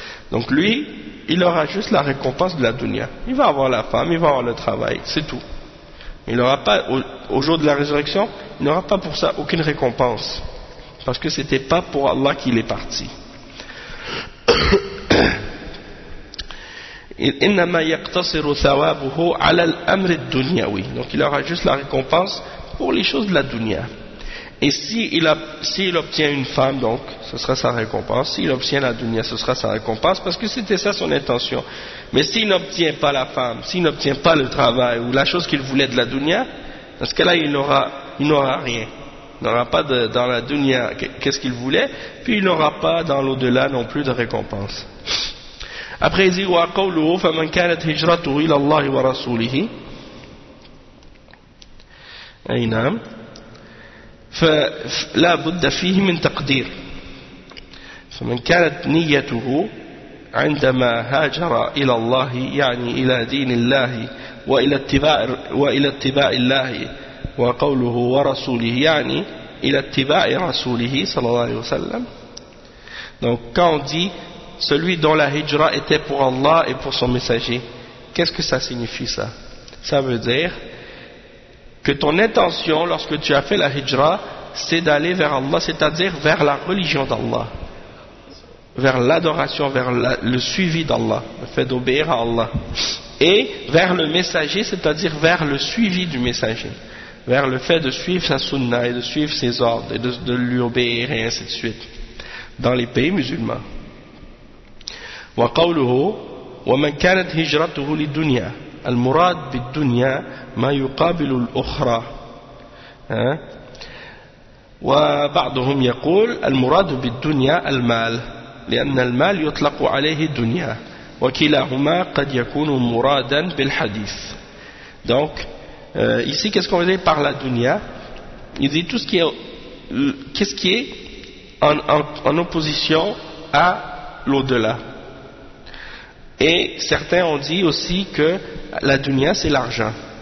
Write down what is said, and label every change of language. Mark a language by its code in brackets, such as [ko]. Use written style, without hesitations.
[fr] Donc lui, il aura juste la récompense de la dunya. Il va avoir la femme, il va avoir le travail, c'est tout. Il n'aura pas, au jour de la résurrection, il n'aura pas pour ça aucune récompense. Parce que ce n'était pas pour Allah qu'il est parti. [ar] إنما يقتصر ثوابه على الأمر الدنيوي. [fr] Donc il aura juste la récompense pour les choses de la dunya. Et s'il obtient une femme, donc, ce sera sa récompense. S'il obtient la dunya, ce sera sa récompense, parce que c'était ça son intention. Mais s'il n'obtient pas la femme, s'il n'obtient pas le travail ou la chose qu'il voulait de la dunya, dans ce cas-là, il n'aura rien. Il n'aura pas dans la dunya qu'est-ce qu'il voulait, puis il n'aura pas dans l'au-delà non plus de récompense. Après, il dit [ar] « وَقَوْلُهُ فَمَنْ كَانَتْ هِجْرَتُهُ إِلَى اللَّهِ وَرَسُولِهِ أَيْنَامْ فلا بد فيه من تقدير فمن كانت نيته عندما هاجر إلى الله يعني إلى دين الله وإلى اتباع الله وقوله ورسوله يعني إلى اتباع رسوله صلى الله عليه وسلم. [fr] Donc quand on dit celui dont la hijra était pour Allah et pour son messager, qu'est-ce que ça signifie ça? Ça veut dire que ton intention lorsque tu as fait la hijra, c'est d'aller vers Allah, c'est-à-dire vers la religion d'Allah, vers l'adoration, vers le suivi d'Allah, le fait d'obéir à Allah, et vers le messager, c'est-à-dire vers le suivi du messager, vers le fait de suivre sa sunna et de suivre ses ordres et de lui obéir et ainsi de suite dans les pays musulmans. [ar] Wa qawluhu wa man kanat hijratuhu lid-dunya المراد بالدنيا ما يقابل الأخرى وبعضهم يقول المراد بالدنيا المال لأن المال يطلق عليه الدنيا وكلاهما قد يكون مرادا بالحديث. [fr] Donc ici qu'est-ce qu'on veut dire par la dunya? Il dit tout ce qui est en opposition à l'au-delà. Et certains ont dit aussi que la dunya, c'est l'argent.